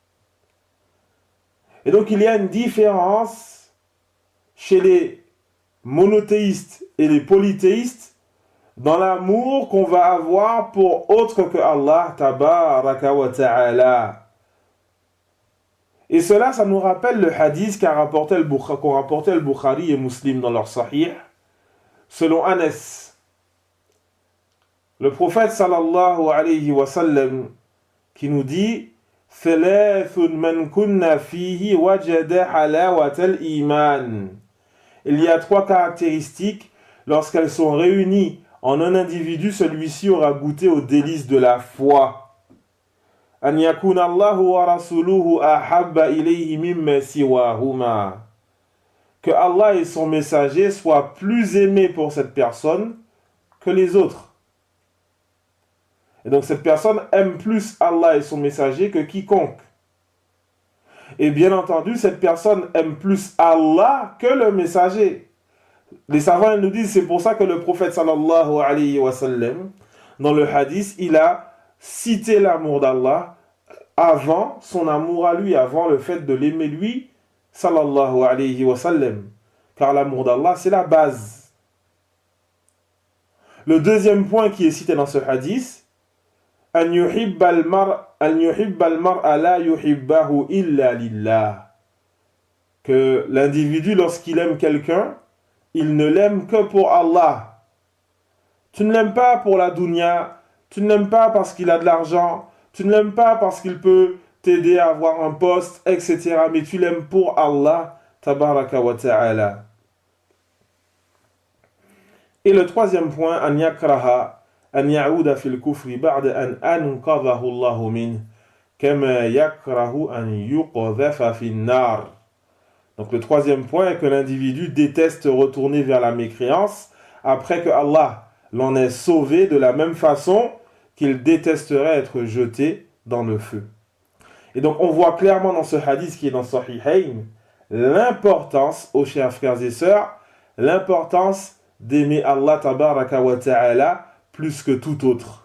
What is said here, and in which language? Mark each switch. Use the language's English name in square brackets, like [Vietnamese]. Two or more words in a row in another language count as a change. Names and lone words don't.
[French] Et donc il y a une différence chez les monothéistes et les polythéistes dans l'amour qu'on va avoir pour autre que Allah, [Arabic] تبارك وتعالى. [French] Et cela, ça nous rappelle le hadith qu'ont rapporté le Bukhari et Muslim dans leur sahih, selon Anas. Le prophète [Arabic] صلى الله عليه وسلم [French] qui nous dit [Arabic] ثلاث من كن فيه وجد حلاوة الإيمان. [French] Il y a trois caractéristiques, lorsqu'elles sont réunies en un individu, celui-ci aura goûté aux délices de la foi. [Arabic] أن يكون الله ورسوله أحب إليه مما سواهما. [French] Que Allah et son messager soient plus aimés pour cette personne que les autres. Et donc cette personne aime plus Allah et son messager que quiconque. Et bien entendu, cette personne aime plus Allah que le messager. Les savants nous disent, c'est pour ça que le prophète [Arabic] صلى الله عليه وسلم, [French] dans le hadith, il a cité l'amour d'Allah avant son amour à lui, avant le fait de l'aimer lui, [Arabic] صلى الله عليه وسلم. [French] Car l'amour d'Allah, c'est la base. Le deuxième point qui est cité dans ce hadith, [Arabic] أن يحب المرء لا يحبه إلا لله. [French] Que l'individu, lorsqu'il aime quelqu'un, il ne l'aime que pour Allah. Tu ne l'aimes pas pour la dunya, tu ne l'aimes pas parce qu'il a de l'argent, tu ne l'aimes pas parce qu'il peut t'aider à avoir un poste, etc. Mais tu l'aimes pour Allah, [Arabic] تبارك وتعالى. [French] Et le troisième point, [Arabic] أن يكره أن يعود في الكفر بعد أن أنقذه الله من كما يكره أن يقذف في النار. [French] Donc le troisième point est que l'individu déteste retourner vers la mécréance après que Allah l'en ait sauvé, de la même façon qu'il détesterait être jeté dans le feu. Et donc on voit clairement dans ce hadith qui est dans Sahihayn l'importance, aux chers frères et sœurs, l'importance d'aimer Allah [Arabic] تبارك وتعالى [French] plus que tout autre.